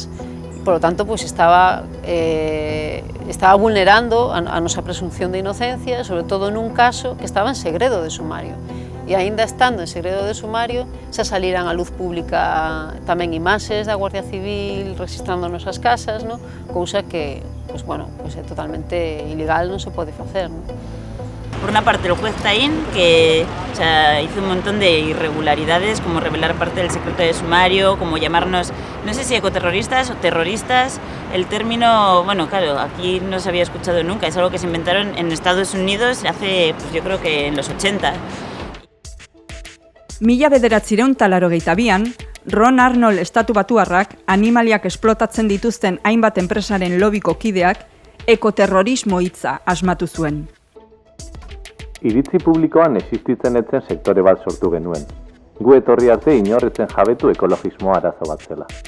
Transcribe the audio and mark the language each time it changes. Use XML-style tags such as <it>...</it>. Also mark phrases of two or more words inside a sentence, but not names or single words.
<es>Por lo tanto,</es> <gl>pues estaba vulnerando a nosa presunción de inocencia, sobre todo nun caso que estaba en segredo de sumario. E aínda estando en segredo de sumario, xa saliran á luz pública tamén imaxes da Guardia Civil registrando nosas casas, ¿no? Cousa que é totalmente ilegal, non se pode facer, ¿no?</gl> <es>Por una parte el juez Taín, que hizo un montón de irregularidades, como revelar parte del secreto de sumario, como llamarnos, no sé si ecoterroristas o terroristas. El término, claro, aquí no se había escuchado nunca, es algo que se inventaron en Estados Unidos hace, pues yo creo que en los 80.</es> <eu>1982an, Ron Arnold estatubatuarrak animaliak esplotatzen dituzten hainbat enpresaren lobiko kideak ekoterrorismo hitza asmatu zuen. Iritzi publikoan existitzen etzen sektore bat sortu genuen. Gu etorri arte inorretzen jabetu ekologismoa arazo bat zela.</eu>